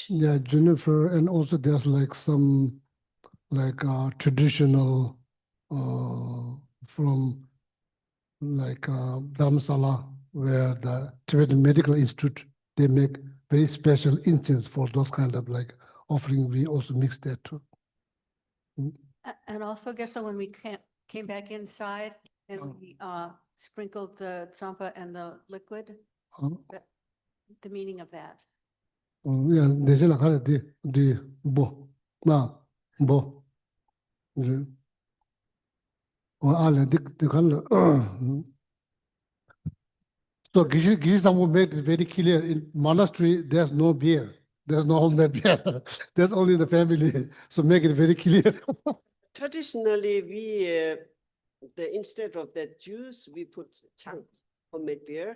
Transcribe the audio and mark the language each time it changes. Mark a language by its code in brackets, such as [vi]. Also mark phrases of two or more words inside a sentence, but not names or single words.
[en] Yeah, juniper, and also there's like some like traditional from like Dharamsala, where the Tibetan Medical Institute, they make very special incense for those kind of like offering. We also mix that too. And also, Geshe, when we came back inside and we sprinkled the tsampa and the liquid, the meaning of that. Yeah, there's a lot of the bo, na, bo. Or all the kind. So Gishi Sambu made it very clear, in monastery, there's no beer. There's no homemade beer. There's only the family. So make it very clear. Traditionally, instead of that juice, we put chang, homemade beer.